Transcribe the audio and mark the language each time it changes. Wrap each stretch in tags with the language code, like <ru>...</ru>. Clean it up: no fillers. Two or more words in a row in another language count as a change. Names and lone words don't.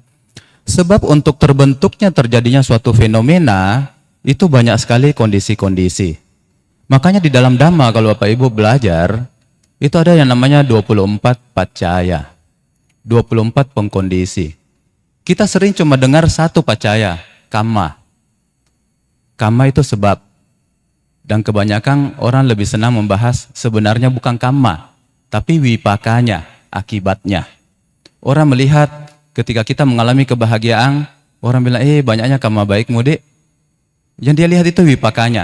<id>Sebab untuk terbentuknya terjadinya suatu fenomena itu banyak sekali kondisi-kondisi. Makanya di dalam Dhamma kalau Bapak Ibu belajar itu ada yang namanya 24 paccaya. 24 pengkondisi. Kita sering cuma dengar satu paccaya, kamma. Kamma itu sebab. Dan kebanyakan orang lebih senang membahas sebenarnya bukan kamma, tapi wipakanya, akibatnya. Orang melihat ketika kita mengalami kebahagiaan, orang bilang, banyaknya kamma baikmu, Dek. Yang dia lihat itu wipakanya.</id>